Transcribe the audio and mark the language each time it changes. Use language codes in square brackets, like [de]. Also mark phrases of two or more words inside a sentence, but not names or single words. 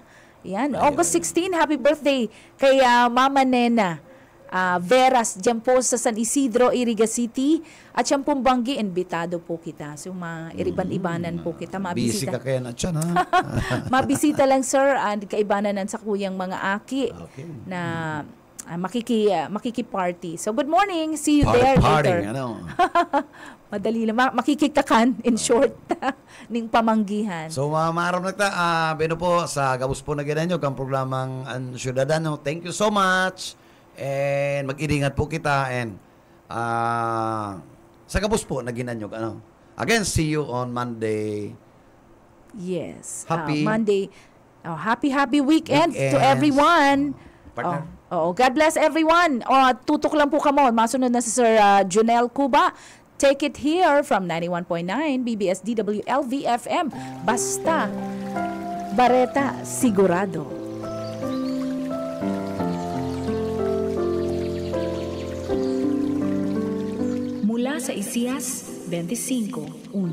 [bik] Yan, August 16, [en] happy birthday [bik] kay Mama Nena Veras, dyan po sa San Isidro, Iriga City. At siyang pong Banggi, imbitado po kita. So, iriban-ibanan po kita. Busy ka kaya na dyan, ha? Mabisita lang, sir, and kaibanan sa kuyang mga aki na makiki-party. [en] So, good morning. See you there later. [bik] Madali lang. Makikikakan, [en] in short, [bik] ning pamanggihan. So, maaram nagta, bino po, sa gabos po na ginanyo, kang programang Ang Ciudadano. [en] Thank you so much. And [bik] mag-iringat po kita. And sa gabos po na ginanyo. [en] Again, see you on Monday. Yes. Happy Monday. Happy weekend to everyone. Partner. Oo, God bless everyone. [bik] Tutok lang po kamo. Masunod na si Sir Junel Cuba. [en] Take it here from 91.9 BBS DWLV FM. [bik] Basta, Bareta, sigurado. [tl] Mula sa Isaias 25:1.